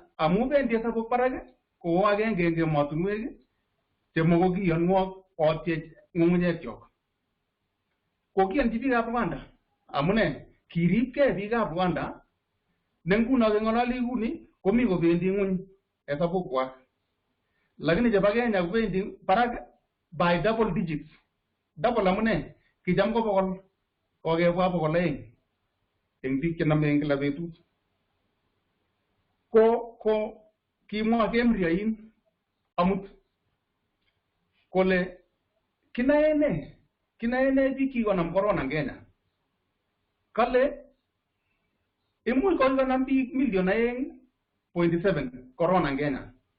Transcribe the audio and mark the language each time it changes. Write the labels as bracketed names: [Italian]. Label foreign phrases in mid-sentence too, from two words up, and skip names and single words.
[Kalenjin] amu bendi hesabuk barak ko agenge en emotinwek chemo kiyonwok otyech ng'ung'unyekchok ko kiyonchi biikab Rwanda amune kiribgei biikab Rwanda ne nguno keng'ololi kuni komi kobendi ng'uny hesabukwak lakini chebo Kenya kobendi barak [English] by double digits double [Kalenjin] amune kicham ko 100 kokebwa 200 eng biik chenome eng kila betut ko kimwa Kemriain amut kole kinae ne biik kikonam corona en Kenya kale imuch konam biik 2.7 corona en Kenya